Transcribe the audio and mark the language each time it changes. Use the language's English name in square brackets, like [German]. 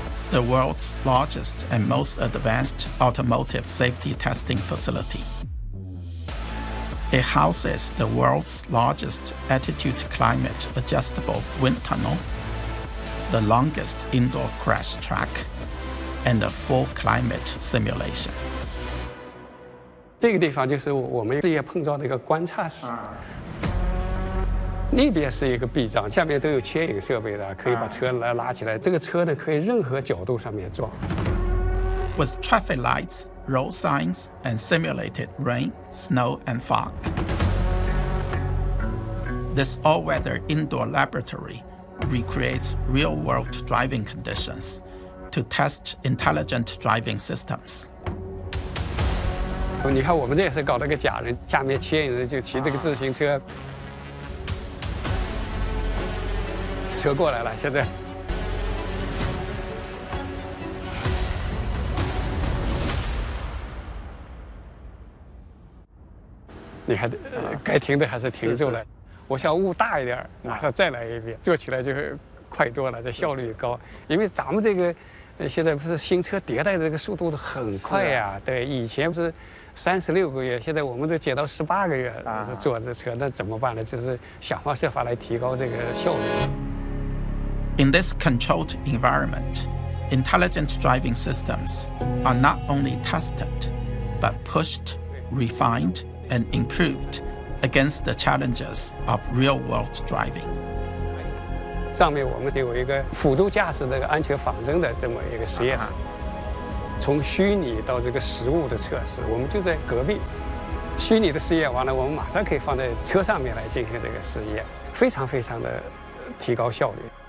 [English] The world's largest and most advanced automotive safety testing facility. It houses the world's largest attitude climate adjustable wind tunnel, the longest indoor crash track, and a full climate simulation. [Chinese] 这个地方就是我们事业碰撞的一个观察室。那边是一个避障，下面都有牵引设备的，可以把车来拉起来。这个车呢，可以任何角度上面撞。 [English] With traffic lights. Road signs and simulated rain, snow, and fog. This all-weather indoor laboratory recreates real-world driving conditions to test intelligent driving systems. [Chinese] 你看，我们这也是搞了个假人，下面牵引人就骑这个自行车，车过来了，现在。你还该停的还是停住了，是是，我想雾大一点马上再来一遍，坐起来就快多了，这效率高。因为咱们这个现在不是新车迭代的这个速度都很快呀、对，以前不是36个月，现在我们都减到18个月是坐这车，那怎么办呢？就是想方设法来提高这个效率。 [English] In this controlled environment, intelligent driving systems are not only tested, but pushed, refined,and improved against the challenges of real-world driving. [Chinese] 上面我们有一个辅助驾驶的安全仿真的这么一个实验室，从虚拟到这个实物的测试，我们就在隔壁。虚拟的试验完了，我们马上可以放在车上面来进行这个试验，非常非常的提高效率。